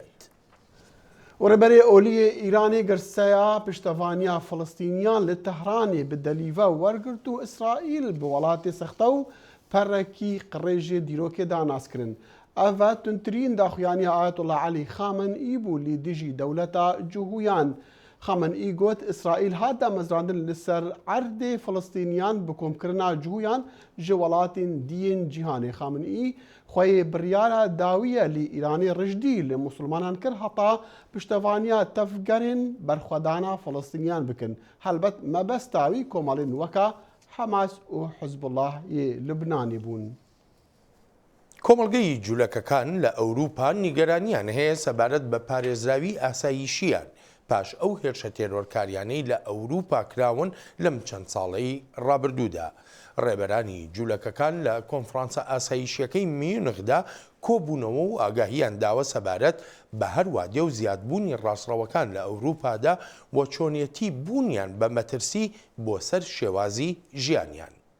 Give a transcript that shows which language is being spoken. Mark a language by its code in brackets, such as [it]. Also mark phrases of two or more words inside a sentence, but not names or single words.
[ku] ڕێبەرێ ئۆلیە ئیرانی گرسەیە پشتەوانیا فلستینیان لە تەهرانی بدەلیڤە وەرگرت و ئیسرائیل بە وڵاتی سەختە و پەرەکی قڕێژێ دیرۆکێدا ناسکردن. ئەڤە تونترین داخوایانی ئایەتوڵا عەلی خامنئی بوو لی دژی دەولەتە جوهویان. خامنئی گوت ئیسرائیل هات دامەزراندن لەسەر عەردێ فلستینیان بە کۆمکردنا جوهویان ji welatên diyên cîhanê. Xameneî xweyê biryara dawiye lê Îranê rijdî li musulmanan kir heta piştevaniya tevgerên berxwedana Filistîniyan bikin. Helbet mebesta wî komalên weka Hemas û Hizbullah yê Lubnanê bûn. [ckb] کۆمەڵگەی جوولەکەکان لە ئەوروپا نیگەرانیان هەیە سەبارەت بە پارێزراوی ئاسایشیان پاش ئەو هێرشە تێرۆرکاریانەی لە ئەوروپا کراون لەم چەند ساڵەی ڕابردوودا. ڕێبەرانی جوولەکەکان لە کۆنفرانسە ئاسایشیەکەی میونخدا کۆبوونەوە و ئاگاهیان داوە سەبارەت بە هەروادێ و زیادبوونی ڕاستڕەوەکان لە ئەوروپادا وە چۆنیەتی بوونیان بە مەترسی بۆ سەر شێوازی ژیانیان.